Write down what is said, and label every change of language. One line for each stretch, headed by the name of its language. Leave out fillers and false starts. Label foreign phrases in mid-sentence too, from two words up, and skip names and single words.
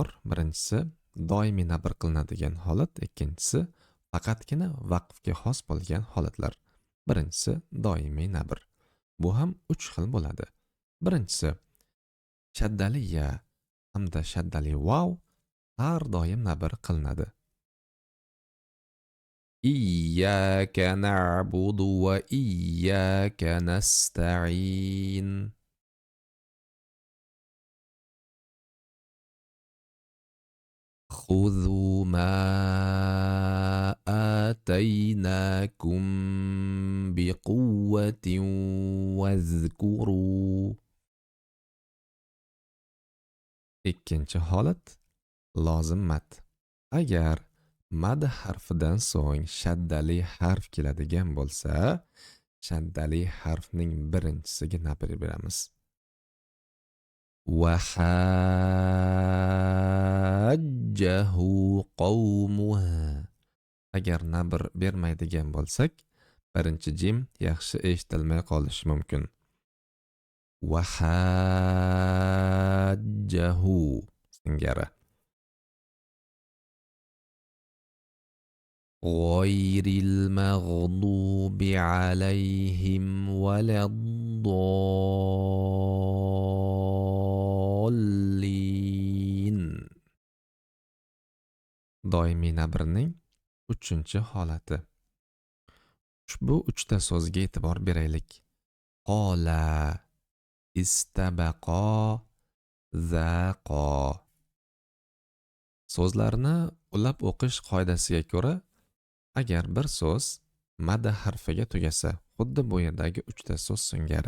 Uzbek: Birinchisi doimiy nabr qilinadigan holat, ikkinchisi faqatgina vaqfga xos bo'lgan holatlar. Birinchisi doimiy nabr. Bu ham 3 xil bo'ladi. Birinchisi shaddali ya hamda shaddali vav har doim nabr qilinadi.
Arabic: إياك نعبد وإياك نستعين. خذوا ما آتيناكم بقوة واذكروا.
Uzbek: Ikkinchi holat lozim mad. Agar mad harfidan so'ng shaddali harf keladigan bo'lsa, shaddali harfning birinchisiga nabr beramiz.
Arabic: وحاجه قومه.
Uzbek: Agar nabr bermaydigan bo'lsak, birinchi jim yaxshi eshitilmay qolishi mumkin. Wahajjahu singari.
Arabic: غير المغضوب عليهم ولا الضالين.
Uzbek: Doimiy nabrning 3-holati. Ushbu 3ta so'zga e'tibor beraylik.
Arabic: قالا استبقا ذاقا.
Uzbek: So'zlarni ulab o'qish qoidasiga ko'ra, agar bir so'z mad harfiga tugasa, xuddi bu yerdagi 3ta so'z singari.